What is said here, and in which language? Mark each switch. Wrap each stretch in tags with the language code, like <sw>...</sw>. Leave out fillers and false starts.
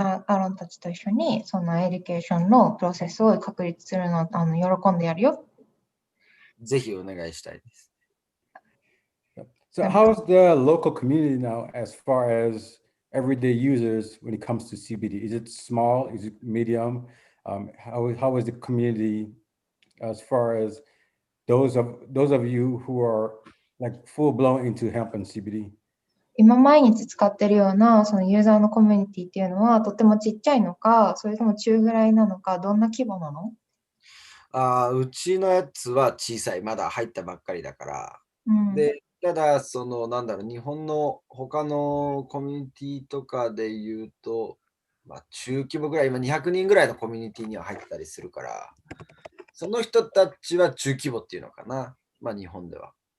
<ja>アロンたちと一緒にそのエデュケーションのプロセスを確立するのを喜んでやるよ。ぜひお願いしたいです。</ja> <en>So how's the local community now as far as everyday users when it comes to CBD? Is it small? Is it medium? How is the community as far as those of you who are like full blown into hemp and CBD?</en> <ja>今毎日使ってるようなそのユーザーのコミュニティっていうのはとてもちっちゃいのか、それとも中ぐらいなのか、どんな規模なの？うちのやつは小さい、まだ入ったばっかりだから。で、ただ、日本の他のコミュニティとかで言うと、中規模ぐらい、今200人ぐらいのコミュニティには入ってたりするから、その人たちは中規模っていうのかな、日本では。</ja>